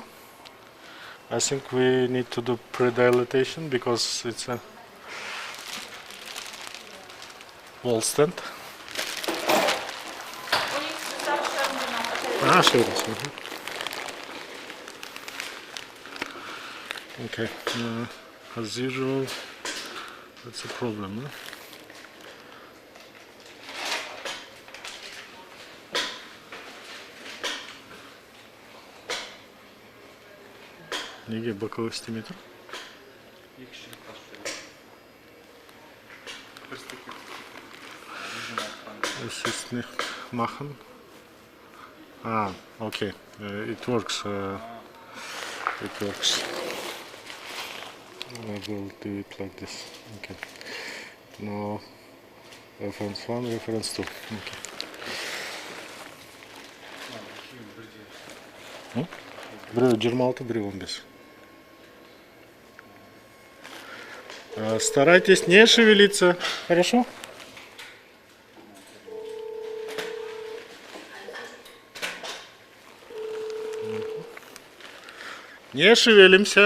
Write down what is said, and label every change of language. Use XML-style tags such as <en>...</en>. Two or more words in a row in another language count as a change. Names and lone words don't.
<en>I think we need to do pre-dilatation because it's a wall stent. Sure. Okay, as usual, that's a problem. Huh?</en> <kk>Неге боковых істемей тұр?</kk> <de>Assist machen.</de> <en>Okay, it works. It works. I will do it like this. Okay. Now, reference 1, reference 2. Okay.</en> <kk>Біреу 26, біреу 15.</kk> <ru>Старайтесь не шевелиться. Хорошо? Не шевелимся.</ru>